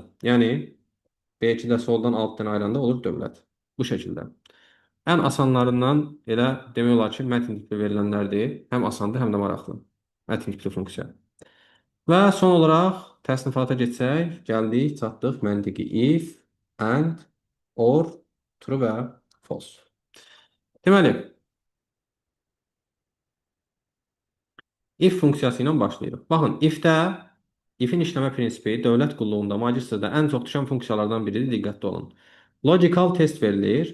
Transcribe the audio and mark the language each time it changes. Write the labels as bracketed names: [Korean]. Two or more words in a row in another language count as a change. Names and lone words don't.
[Azerbaijani] Yəni B2-də soldan 6 dənə ayıranda olur dövlət. Bu şəkildə. Ən asanlarından elə demək olar ki, mətn tipli verilənlərdir. Həm asandır, həm də maraqlı. Mətn tipli funksiya. Və son olaraq təsnifata keçsək, gəldik, çatdıq məntiqi [English] if, and, or, true [Azerbaijani] və false. Deməli, if funksiyası ilə başlayırıq. Baxın, ifin işləmə prinsipi dövlət qulluğunda, magistrda ən çox düşən funksiyalardan biridir, diqqətli olun. [English] Logical test verilir.